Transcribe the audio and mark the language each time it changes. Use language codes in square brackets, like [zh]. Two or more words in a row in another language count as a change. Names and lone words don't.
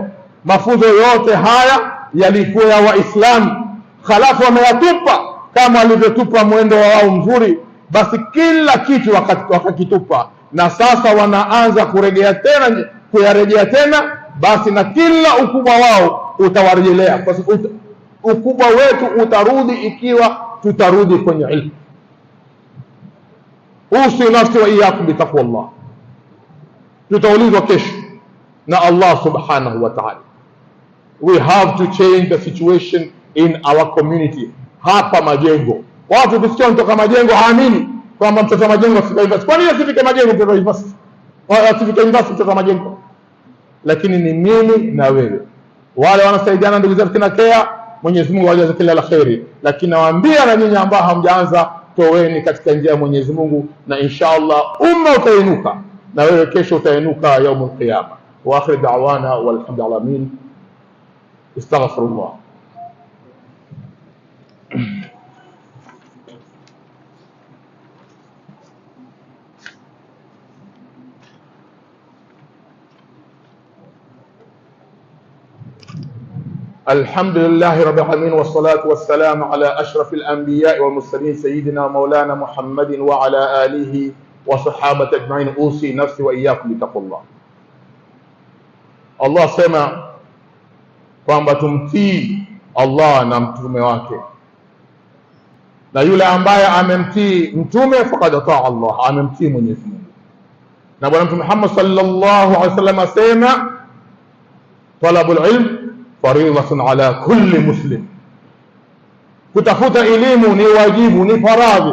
[sw] Mafunzo yote haya yalikuwa ya Waislamu, halafu wameyatupa kama walivyotupa mwendo wao mzuri, basi kila kitu wakakitupa, na sasa wanaanza kuyarejea tena, basi na kila ukubwa wao utawarejelea, kwa sababu ukubwa wetu utarudi ikiwa tutarudi kwenye ilmu. [ar] أوصي نفسي وإياكم بتقوى الله. [sw] Tutaulizwa kesho na Allah [ar] سبحانه وتعالى. [en] We have to change the situation in our community. [sw] Hapa Majengo, watu kusikia mtoka Majengo haamini kwamba mtoto wa Majengo afika university. Kwa nini asifike Majengo mtoto wa university? Asifike university mtoto wa Majengo? Lakini ni mimi na wewe, wale wanasaidiana ndugu zetu kina Kea, Mwenyezi Mungu awajaze kila la kheri. Lakini nawaambia na nyinyi ambao hamjaanza, toweni katika njia ya Mwenyezi Mungu, na inshallah umma utainuka, na wewe kesho utainuka [ar] يوم القيامة. وآخر دعوانا والحمد لله العالمين. Astaghfirullah. الحمد لله رب العالمين والصلاة والسلام على أشرف الأنبياء والمرسلين سيدنا ومولانا محمد وعلى آله وصحابة أجمعين. أوصي نفسي وإياكم بتقوى الله. [sw] Allah sema kwamba tumtii Allah na mtume wake, na yule ambaye amemtii mtume [ar] فقد أطاع الله, [sw] amemtii Mwenyezi Mungu. Na Bwana Mtume Muhammad [ar] صلى الله عليه وسلم [sw] asema [ar] طلب العلم فريضة على كل مسلم, [sw] kutafuta elimu ni wajibu, ni faradhi.